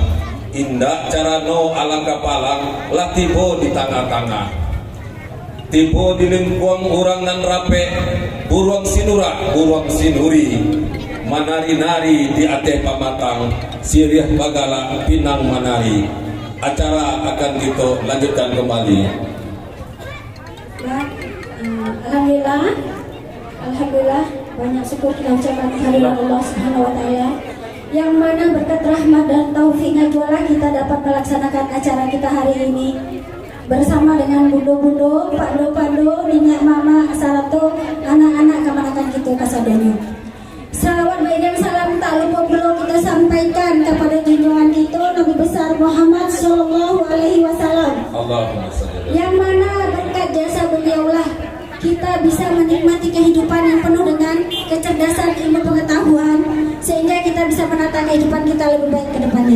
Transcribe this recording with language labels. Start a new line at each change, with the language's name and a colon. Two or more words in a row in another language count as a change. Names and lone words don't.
Minangkabau: Indah carano alang kapalang, lah tibo di tengah-tengah. Tibo di lingkuang urang nan rape, buruang sinura, buruang sinuri. Manari-nari di ate pamatang, siriah bagala pinang manari.
Indonesian: Acara akan kita lanjutkan kembali. Alhamdulillah banyak syukur kita ucapkan kehadiran Allah Subhanahu wa taala yang mana berkat rahmat dan taufiknya jualah kita dapat melaksanakan acara kita hari ini bersama dengan bundo-bundo, pakdo-pakdo, ninya mama, asarato,
Minangkabau: anak-anak kamanakan kita kasadonyo.
Indonesian: Salawat dan salam tak lupa perlu kita sampaikan kepada junjungan kita Nabi besar Muhammad Sallallahu Alaihi Wasallam. Yang mana berkat jasa beliaulah kita bisa menikmati kehidupan yang penuh dengan kecerdasan ilmu pengetahuan sehingga kita bisa menata kehidupan kita lebih baik ke depannya.